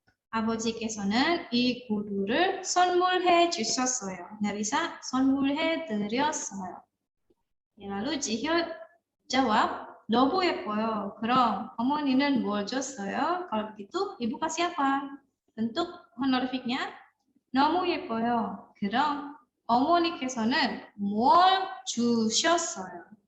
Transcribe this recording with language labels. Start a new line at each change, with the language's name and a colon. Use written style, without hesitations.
Korean: 아버지께서는 이 구두를 선물해 주셨어요.
Indonesian: Nggak bisa
Korean: 선물해 드렸어요.
Indonesian: lalu Jihyo jawab,
Korean: 너무 예뻐요. 그럼 어머니는 뭘 줬어요?
Indonesian: Kalau begitu, ibu kasih apa? Bentuk honorifiknya
Korean: 너무 예뻐요. 그럼 어머니께서는 뭘 주셨어요?